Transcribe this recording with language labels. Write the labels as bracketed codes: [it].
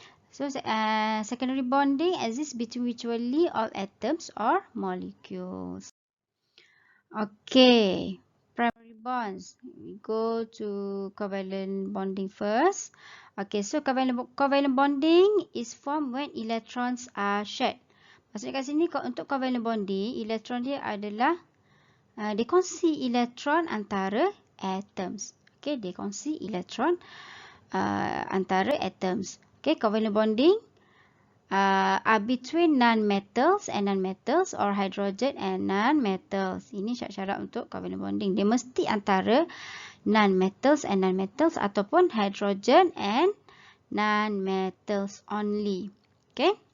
[en] So secondary bonding exists between virtually all atoms or molecules. Okay. Primary bonds. We go to covalent bonding first. Okay, so covalent bonding is formed when electrons are shared. [ms] Maksudnya kat sini untuk covalent bonding, elektron dia adalah dia kongsi elektron antara atoms. Okay, dia kongsi elektron antara atoms. [en] Okay, covalent bonding are between non-metals and non-metals or hydrogen and non-metals. [ms] Ini syarat-syarat untuk covalent bonding. Dia mesti antara [en] non-metals and non-metals [ms] ataupun hydrogen and non-metals only. Okay.